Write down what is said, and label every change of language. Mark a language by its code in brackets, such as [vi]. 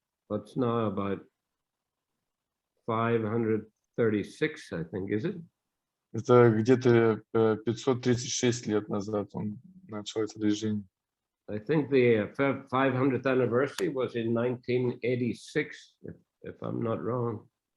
[en] It's now about 536, I think, is it? [ru] Это где-то 536 лет назад он начал это движение. [en] I think the 500th anniversary was in 1986, if I'm not wrong.